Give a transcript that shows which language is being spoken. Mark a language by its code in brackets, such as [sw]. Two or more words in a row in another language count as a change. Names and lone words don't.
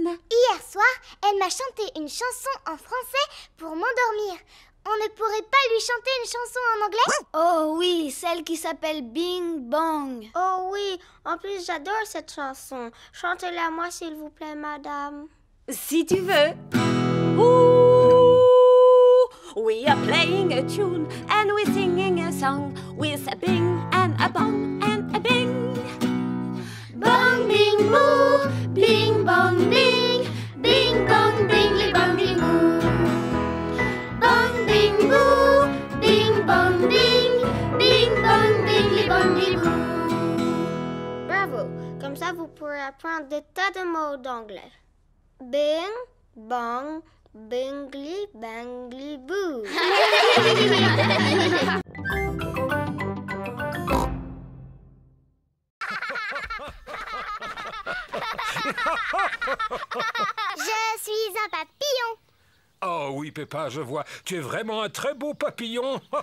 [fr] Hier soir, elle m'a chanté une chanson en français pour m'endormir. On ne pourrait pas lui chanter une chanson en anglais? Oh oui, celle qui s'appelle Bing Bong. Oh oui, en plus j'adore cette chanson. Chantez-la moi s'il vous plaît, madame. Si tu veux. [en] Ooh, we are playing a tune and we're singing a song with a bing and a bong and a bing. Bong, bing, boo, bing, bong, bing, bing, bong, bing, bong, boo. Bong, bing, boo, bing, bong, bing, bing, bong, bing, bong, boo. [fr] Bravo, comme ça vous pourrez apprendre des tas de mots d'anglais. Bing, bong, bingly, bangly, boo. Je suis un papillon. Oh oui, Peppa, je vois. Tu es vraiment un très beau papillon.